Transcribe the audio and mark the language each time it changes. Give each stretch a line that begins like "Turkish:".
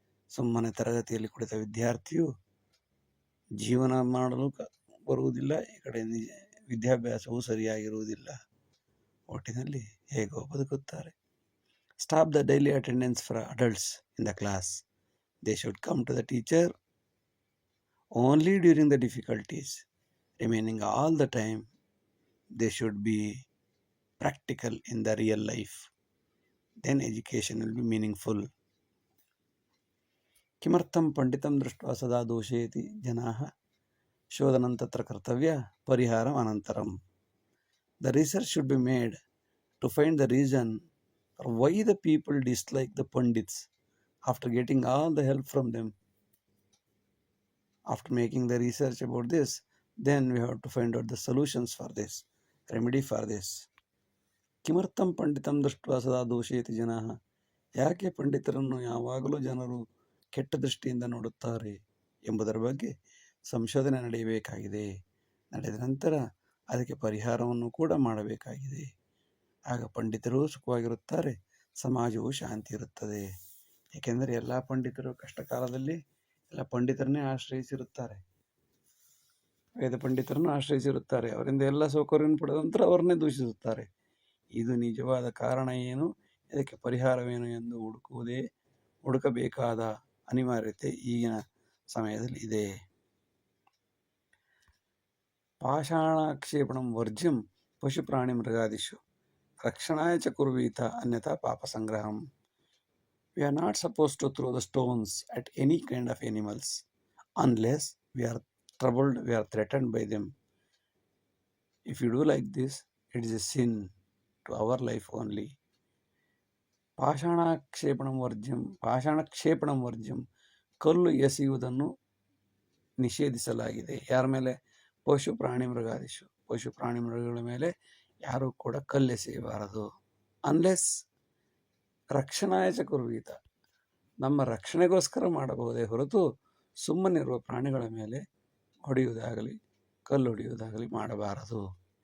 Kannada: ಸುಮ್ಮನೆ ತರಗತಿಯಲ್ಲಿ ಕುಳಿತ ವಿದ್ಯಾರ್ಥಿಯು ಜೀವನ ಮಾಡಲು ಬರುವುದಿಲ್ಲ, ಈ ಕಡೆ ವಿದ್ಯಾಭ್ಯಾಸವೂ ಸರಿಯಾಗಿರುವುದಿಲ್ಲ. ಒಟ್ಟಿನಲ್ಲಿ ಹೇಗೋ ಬದುಕುತ್ತಾರೆ.
English: Stop the daily attendance for adults in the class. They should come to the teacher only during the difficulties. remaining all the time they should be practical in the real life. Then education will be meaningful.
Sanskrit: किमर्थं पंडितं दृष्ट्वा सदा दोषयति जनाः शोधनं तत्र कर्तव्य परिहारम् अनन्तरं.
English: The research should be made to find the reason for why the people dislike the Pandits after getting all the help from them. After making the research about this, then we have to find out the solutions for this, remedy for this.
Sanskrit: किमर्थं पंडितं दृष्ट्वा सदा दोषयति जनाः,
Kannada: ಯಾಕೆ ಪಂಡಿತರನ್ನು ಯಾವಾಗಲೂ ಜನರು ಕೆಟ್ಟ ದೃಷ್ಟಿಯಿಂದ ನೋಡುತ್ತಾರೆ ಎಂಬುದರ ಬಗ್ಗೆ ಸಂಶೋಧನೆ ನಡೆಯಬೇಕಾಗಿದೆ. ನಡೆದ ನಂತರ ಅದಕ್ಕೆ ಪರಿಹಾರವನ್ನು ಕೂಡ ಮಾಡಬೇಕಾಗಿದೆ. ಆಗ ಪಂಡಿತರು ಸುಖವಾಗಿರುತ್ತಾರೆ, ಸಮಾಜವು ಶಾಂತಿ ಇರುತ್ತದೆ. ಏಕೆಂದರೆ ಎಲ್ಲ ಪಂಡಿತರು ಕಷ್ಟ ಕಾಲದಲ್ಲಿ ಎಲ್ಲ ಪಂಡಿತರನ್ನೇ ಆಶ್ರಯಿಸಿರುತ್ತಾರೆ, ವೇದ ಪಂಡಿತರನ್ನು ಆಶ್ರಯಿಸಿರುತ್ತಾರೆ. ಅವರಿಂದ ಎಲ್ಲ ಸೌಕರ್ಯವನ್ನು ಪಡೆದ ನಂತರ ಅವರನ್ನೇ ದೂಷಿಸುತ್ತಾರೆ. ಇದು ನಿಜವಾದ ಕಾರಣ ಏನು, ಇದಕ್ಕೆ ಪರಿಹಾರವೇನು ಎಂದು ಹುಡುಕಬೇಕಾದ ಅನಿವಾರ್ಯತೆ ಈಗಿನ ಸಮಯದಲ್ಲಿ ಇದೆ.
Sanskrit: ಪಾಷಾಣಾಕ್ಷೇಪಣಂ ವರ್ಜ್ಯಂ ಪಶು ಪ್ರಾಣಿ ಮೃಗಾದಿಷು ರಕ್ಷಣಾಯ ಚ ಕುರ್ವೀತ ಅನ್ಯಥಾ ಪಾಪ ಸಂಗ್ರಹಂ.
English: We are not supposed to throw the stones at any kind of animals unless we are troubled, we are threatened by them. If you do like this, it is a sin to our life only.
Sanskrit: ಪಾಷಾಣಕ್ಷೇಪಣಂ ವರ್ಜ್ಯಂ
Kannada: ಕಲ್ಲು ಎಸೆಯುವುದನ್ನು ನಿಷೇಧಿಸಲಾಗಿದೆ. ಯಾರ ಮೇಲೆ?
Sanskrit: ಪಶು ಪ್ರಾಣಿ ಮೃಗಾದಿಷು,
Kannada: ಪಶು ಪ್ರಾಣಿ ಮೃಗಗಳ ಮೇಲೆ ಯಾರೂ ಕೂಡ ಕಲ್ಲೆಸೆಯಬಾರದು. ಅನ್ಲೆಸ್
Sanskrit: ರಕ್ಷಣಾಯ ಚ ಕುರ್ವೀತ,
Kannada: ನಮ್ಮ ರಕ್ಷಣೆಗೋಸ್ಕರ ಮಾಡಬಹುದೇ ಹೊರತು ಸುಮ್ಮನಿರುವ ಪ್ರಾಣಿಗಳ ಮೇಲೆ ಹೊಡೆಯುವುದಾಗಲಿ ಕಲ್ಲು ಹೊಡೆಯುವುದಾಗಲಿ ಮಾಡಬಾರದು.